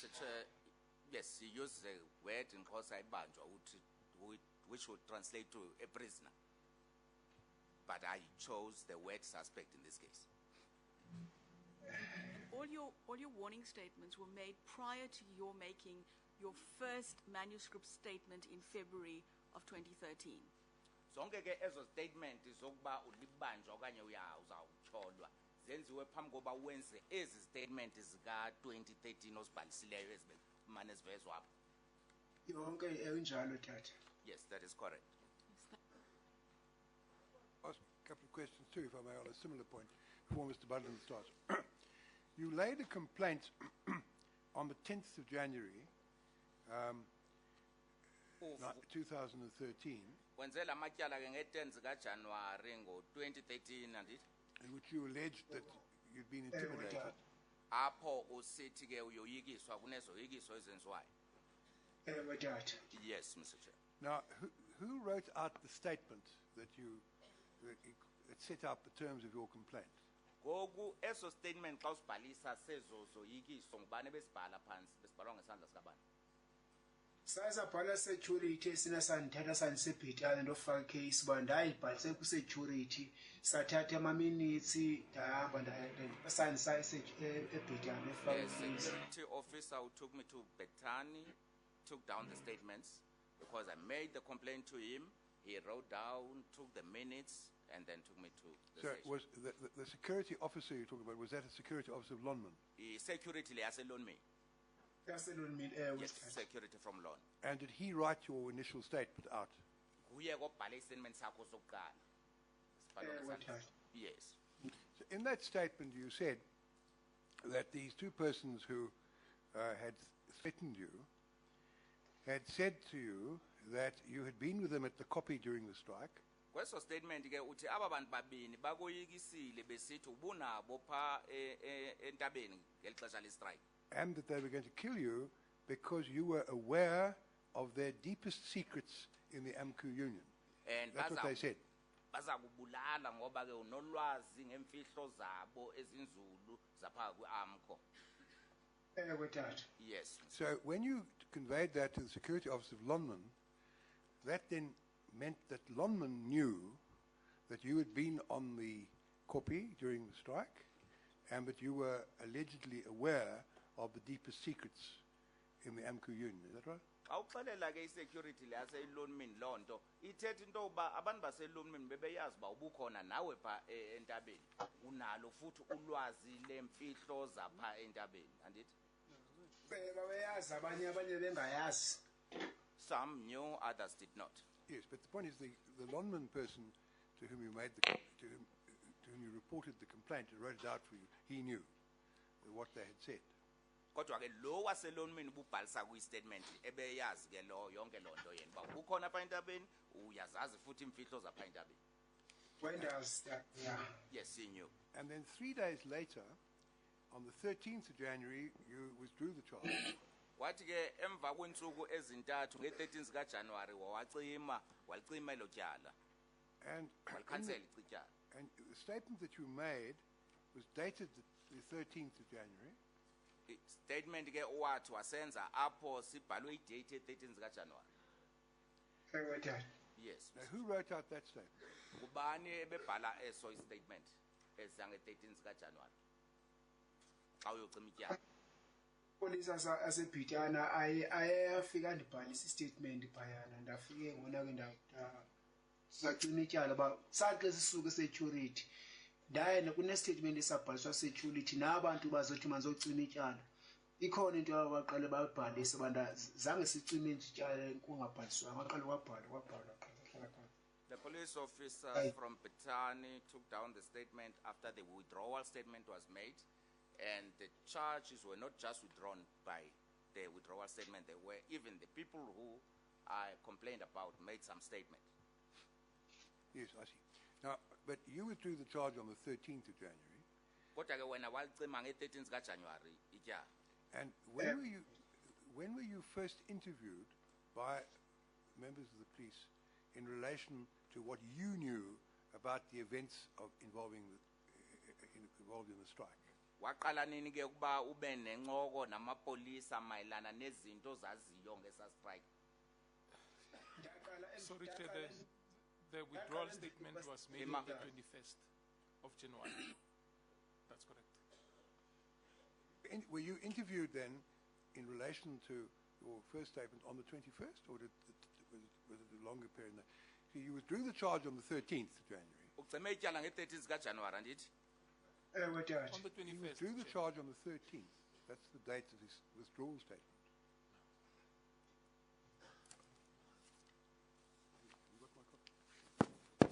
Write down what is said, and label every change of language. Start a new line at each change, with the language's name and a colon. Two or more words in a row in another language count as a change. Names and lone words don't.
English: Chair, yes, he used the word in Kosa Banjo, which would translate to a prisoner. But I chose the word suspect in this case. All your warning statements were made prior to your making your first manuscript statement in February of 2013.
Xhosa: Zonke ke ezo statement zokuba ulibanjwa okanye uzawutyholwa zenziwe phambi koba wenze ezi statement zika 2013 osibhalisileyo ezimane zivezwa apha. Yonke enjalo tata.
English: Yes, that is correct. Ask a couple of questions too, if I may, on a similar point, before Mr. Bundlen starts. You laid a complaint on the 10th of January, 2013,
Xhosa: Wenze la matyala ke nge-10 zikaJanuwari ngo-2013 andit
English: in which you alleged that you'd been intimidated.
Xhosa: apho usithi ke uyoyikiswa kunezoyikiso ezenziwayo. Ewe tata.
English: Yes, Mr. Chair. Now, who wrote out the statement that that set out the terms of your complaint?
Xhosa: Ngoku eso statement xa usibhalisa sezo zoyikiso ngubani besibhala phansi besibhalwa ngesandla sikabani? Sasabhala security esina sandithatha sandisebhetane ndofaka case uba ndayibhalise ku-security sathatha ama-minutes ndahamba sandisa ebhetane efaka
English: The case. security officer who took me to Bethany took down the statements because I made the complaint to him. He wrote down, took the minutes, and then took me to the So station. was the security officer you're talking about, was that a security officer of Lonman?
Xhosa: Security liyaselon me. Yaselonmini
English: Yes, security from Lon. And did he write your initial statement out?
Xhosa: Kuye kobhala istatement sakho sokuqala. Sibhalwe ngesandla.
English: Yes. So in that statement, you said that these two persons who had threatened you had said to you that you had been with them at the copy during the strike,
Xhosa: Kweso statement ke uthi aba bantu babini bakoyikisile besithi ubunabo pha entabeni ngelixesha le-strike.
English: and that they were going to kill you because you were aware of their deepest secrets in the AMCU union. And That's what they said.
Xhosa: baza kubulala ngoba ke unolwazi ngemfihlo zabo ezinzulu zapha kwi-AMCO. Ewe tata.
English: Yes. So when you conveyed that to the security officer of Lonman, that then meant that Lonman knew that you had been on the copy during the strike and that you were allegedly aware of the deepest secrets in the AMCU union. Is that right?
Xhosa: Awuxelela ke i-security le yaseyilonmini loo nto ithetha into yokuba abantu baselonmini bebeyazi uba ubukhona nawe pha entabeni unalo futhi ulwazi lemfihlo zapha entabeni andithi Babeyazi abanye bengayazi.
English: some knew others did not. Yes, but the point is the Lonman person to whom you made to whom you reported the complaint and wrote it out for you, he knew what they had said.
Xhosa: Kodwa ke lo waselonmini ububhalisa kwi-statement ebeyazi ke lo yonke loo nto yena uba ubukhona apha entabeni uyazazi futhi imfihlo zapha entabeni.
English: When does that? Yeah. Yes, he knew. And then 3 days later, on the 13th of January, you withdrew the charge.
Xhosa: Wathi ke emva kweentsuku ezintathu nge-13 zikaJanuwari walicima elo tyala
English: And
Xhosa: walikhansela ityala.
English: and the statement that you made was dated the 13th of January.
Xhosa: Statement ke owathi wasenza apho sibhalwe idate ye-13 zikaJanuwari. Ewe tata.
English: Yes. Now, who wrote out that statement?
Xhosa: Kubani ebebhala eso i-statement esange-13 zikaJanuwari xa uyocima ityala? Police asebhitana ayafika ndibhalisa istatement phayana ndafike ngona ke sacima ityala ba saxe sisuke security ndaye kunestatement esabhaliswa security nabantu bazothi manzocima ityala ikhona into abaqale bayibhalisa banda zange sicime ityala kungabhaliswa baqale kwabhala
English: The police officers Aye. from Petani took down the statement after the withdrawal statement was made, and the charges were not just withdrawn by the withdrawal statement, they were even the people who I complained about made some statement. Yes, I see. Now, but you withdrew the charge on the 13th of January,
Xhosa: Kodwa ke wena walicima nge-13th kaJanuary ityala.
English: and when were you first interviewed by members of the police in relation to what you knew about the events involved in the strike?
Xhosa: Waqala nini ke ukuba ube nencoko namapolisa mayelana nezinto zaziyo ngesa-strike?
English: Sorry, Chair, the withdrawal statement was made on the 21st of January. That's correct. Were you interviewed then in relation to your first statement on the 21st, or was it a longer period? So you withdrew the charge on the 13th of January.
Xhosa: Ucime ityala nge-13th kaJanuary andithi?
English: Dad. On the You 21st. withdrew the Chair. charge on the 13th. That's the date of this withdrawal statement. You got my copy?